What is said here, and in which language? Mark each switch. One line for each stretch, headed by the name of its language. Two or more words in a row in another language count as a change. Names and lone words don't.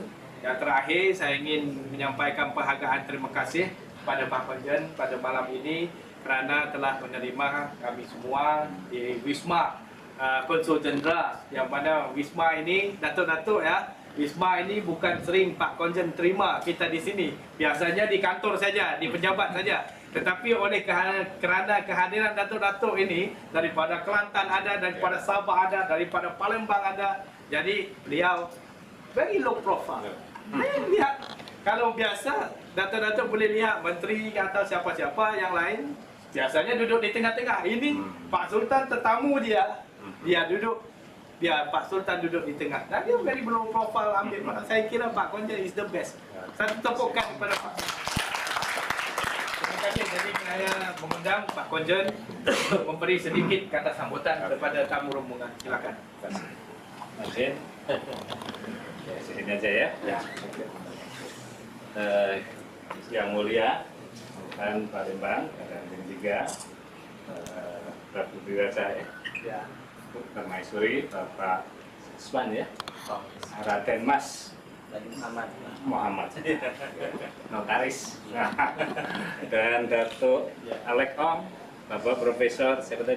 Indonesian: Yang terakhir saya ingin menyampaikan penghargaan terima kasih kepada Pak Konjen pada malam ini kerana telah menerima kami semua di Wisma Konsul Jenderal, yang mana Wisma ini datuk-datuk ya. Wisma ini bukan sering Pak Konjen terima kita di sini. Biasanya di kantor saja, di pejabat saja. Tetapi oleh kerana kehadiran datuk-datuk ini daripada Kelantan ada, daripada Sabah ada, daripada Palembang ada, jadi beliau
English: very low profile.
Indonesian: Saya lihat kalau biasa datuk-datuk boleh lihat menteri atau siapa-siapa yang lain Biasanya duduk di tengah-tengah. Ini Pak Sultan tetamu dia. Dia Pak Sultan duduk di tengah. Dan dia
English: very low profile
Indonesian: ambil. Saya kira Pak Konjen
English: is the best.
Indonesian: Satu tepukan kepada Pak. Terima kasih. Jadi saya mengundang Pak Konjen untuk memberi sedikit kata sambutan kepada tamu rombongan. Silakan. Izin. Ya, sini aja ya. Yang mulia, kan Palembang, dan juga Prabu Dirasa ya, Permaisuri, Bapak Swan ya, Raden Mas Muhammad, Notaris, dan Datuk Alek Ong, Bapak Profesor, siapa tadi?